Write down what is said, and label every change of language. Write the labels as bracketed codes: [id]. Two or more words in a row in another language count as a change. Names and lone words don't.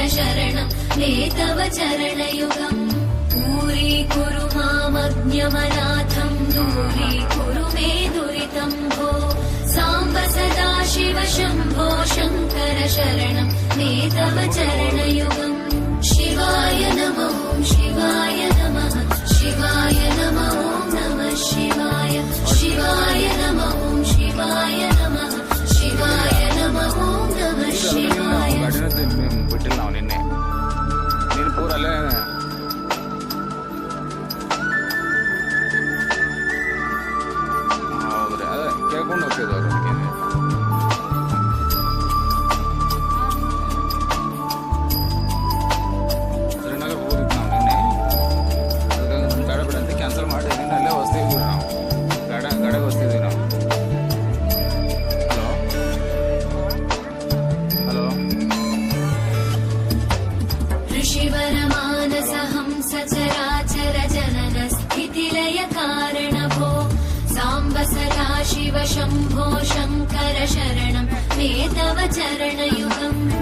[sa] शरणं मे तव चरणयुगम् दूरीकुरु मामज्ञमनाथं दूरीकुरु मे दुरितं भो साम्ब सदा शिव शम्भो शङ्कर शरणं मे तव चरणयुगम् शिवाय नमः शिवाय नमः शिवाय नमः नमः शिवाय शिवाय नमः शिवाय नमः शिवाय नमः नमः शिवाय [kn] ಬಿಟ್ಟಿಲ್ಲ ನಿನ್ನೆ ನೀನು ಪೂರಲ್ಲೇ ಹೌದ್ರಿ ಅದೇ ಕೇಳ್ಕೊಂಡು ಹೋಗ್ತಿದ್ವಿ ಅದಕ್ಕೆ ಶ್ರೀನಗರ ಹೋಗಿದ್ದು ನಾವು ನಿನ್ನೆ ಅದಕ್ಕಾಗಿ ನಮ್ಮ ಗಾಡಿ ಬಿಡ ಅಂತ ಕ್ಯಾನ್ಸಲ್ ಮಾಡಿ ನಿನ್ನೆ ಅಲ್ಲೇ ಹೊಸ್ತಿದ್ವಿ ನಾವು ಗಾಡಿಗೆ ಹೊಸ್ತಿದ್ವಿ ನಾವು ಹಲೋ [sa] ऋषिवरमानस हंस चराचर जनन स्थितिलय कारण भो साम्ब सदा शिव शम्भो शङ्कर शरणं मे तव चरणयुगम्